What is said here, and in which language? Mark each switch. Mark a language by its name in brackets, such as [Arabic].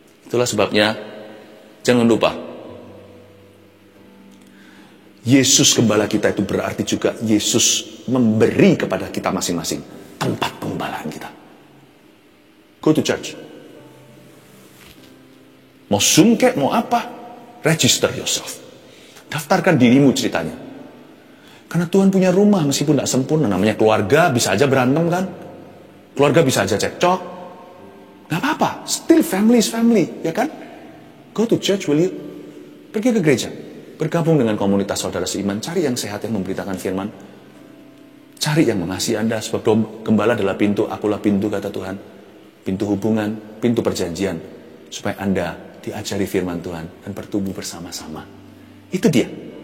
[Indonesian] Itulah sebabnya, jangan lupa, Yesus Gembala kita itu berarti juga Yesus memberi kepada kita masing-masing tempat penggembalaan kita. [English] Go to church. [Indonesian] Mau Zoom kek, mau apa? [English] Register yourself. [Indonesian] Daftarkan dirimu ceritanya. Karena Tuhan punya rumah meskipun tidak sempurna. Namanya keluarga, bisa aja berantem kan? Keluarga bisa aja cekcok. Gak apa-apa, [English] still family is family, [Indonesian] ya kan? [English] Go to church, will you? [Indonesian] Pergi ke gereja. Bergabung dengan komunitas saudara seiman. Cari yang sehat, yang memberitakan firman. Cari yang mengasihi Anda. Sebab gembala adalah pintu, akulah pintu, kata Tuhan. Pintu hubungan, pintu perjanjian. Supaya Anda diajari firman Tuhan dan bertumbuh bersama-sama. Itu dia.